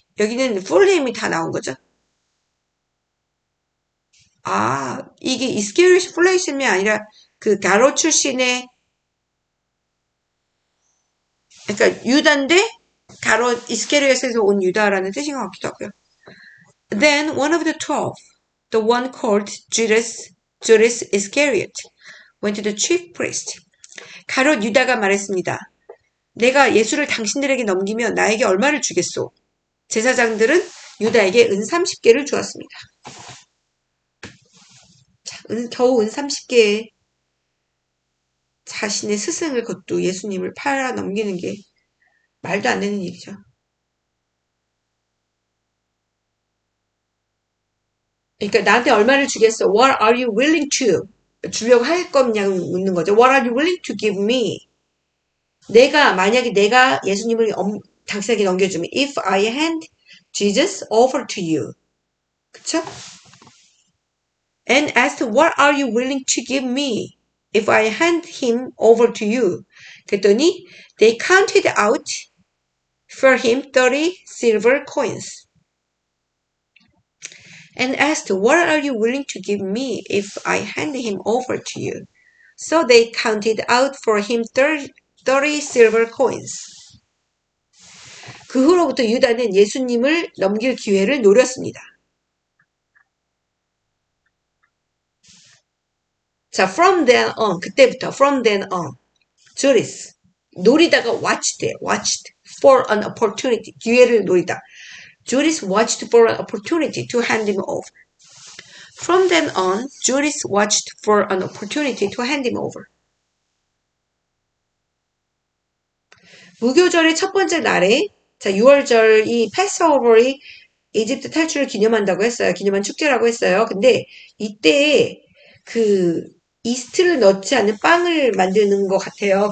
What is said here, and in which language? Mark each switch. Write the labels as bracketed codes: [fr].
[ko] 여기는 full name이 다 나온 거죠. 아, 이게 Iscariot full name이 아니라 그 갸롯 출신의 그러니까 유다인데 갸롯 이스케리엇에서 온 유다라는 뜻인 것 같기도 하고요. [en] Then one of the 12, the one called Judas Iscariot, went to the chief priest. [ko] 가롯 유다가 말했습니다. 내가 예수를 당신들에게 넘기면 나에게 얼마를 주겠소? 제사장들은 유다에게 은 30개를 주었습니다. 자, 겨우 은 30개에 자신의 스승을 그것도 예수님을 팔아 넘기는 게 말도 안 되는 일이죠. 그러니까 나한테 얼마를 주겠어? [en] What are you willing to? [ko] 주려고 할 거냐고 묻는 거죠. [en] What are you willing to give me? [ko] 만약에 내가 예수님을 당신에게 넘겨주면 [en] If I hand Jesus over to you. [ko] 그쵸? [en] And asked, what are you willing to give me if I hand him over to you? [ko] 그랬더니 [en] they counted out for him 30 silver coins. And asked, what are you willing to give me if I hand him over to you? So they counted out for him 30 silver coins. [ko] 그 후로부터 유다는 예수님을 넘길 기회를 노렸습니다. 자, [en] from then on, [ko] 그때부터, [en] from then on, Judas, [ko] 노리다가 [en] watched for an opportunity, [ko] 기회를 노리다. [en] Judas watched for an opportunity to hand him over. From then on, Judas watched for an opportunity to hand him over. [ko] 무교절의 첫 번째 날에, 자, 6월절 이 패스오버의 이집트 탈출을 기념한다고 했어요. 기념한 축제라고 했어요. 근데 이때 이스트를 넣지 않은 빵을 만드는 것 같아요.